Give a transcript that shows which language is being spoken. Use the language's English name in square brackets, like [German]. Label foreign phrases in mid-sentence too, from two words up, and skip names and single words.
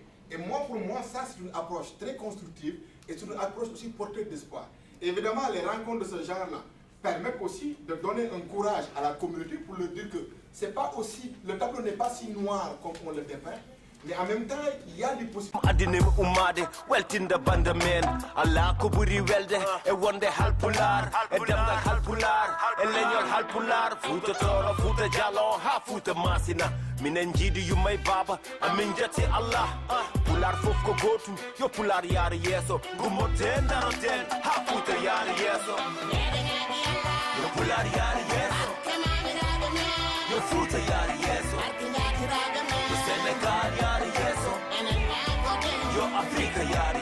[French] Et moi, pour moi, ça, c'est une approche très constructive et c'est une approche aussi porteuse d'espoir. Évidemment, les rencontres de ce genre-là permettent aussi de donner un courage à la communauté pour leur dire que c'est pas aussi, le tableau n'est pas si noir comme on le dépeint, mais en même temps, il y a des possibilités. [Fula] Adinim umade weltinda banda men Allah ko buri welde e wonde halpular e demgal halpular e leñol halpular fuuta toro fuuta jalon ha fuuta masina minen jiidi yumay baba amin jatti Allah pular fof ko gotum yo pular yaar yeso gumoten daroten ha fuuta yaar yeso yo pular yaar yeso yo fuuta yaar yeso Senegal yaar yeso yo Afrika